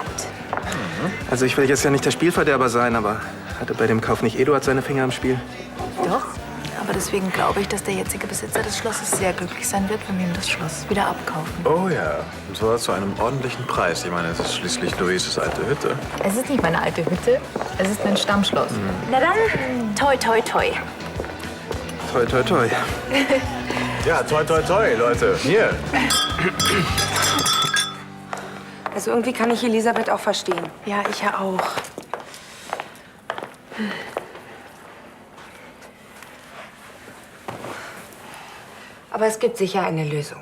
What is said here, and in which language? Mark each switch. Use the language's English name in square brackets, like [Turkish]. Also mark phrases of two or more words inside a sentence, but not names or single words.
[German] Also ich will jetzt ja nicht der Spielverderber sein, aber hatte bei dem Kauf nicht Eduard seine Finger im Spiel? Doch, aber deswegen glaube ich, dass der jetzige Besitzer des Schlosses sehr glücklich sein wird, wenn wir ihm das Schloss wieder abkaufen. Oh ja, und zwar zu einem ordentlichen Preis. Ich meine, es ist schließlich Luises alte Hütte. Es ist nicht meine alte Hütte, es ist mein Stammschloss. Na dann, toi, toi, toi. Toi, toi, toi. Ja, toi, toi, toi, Leute. Hier. Also irgendwie kann ich Elisabeth auch verstehen. Ja, ich ja auch. Aber es gibt sicher eine Lösung.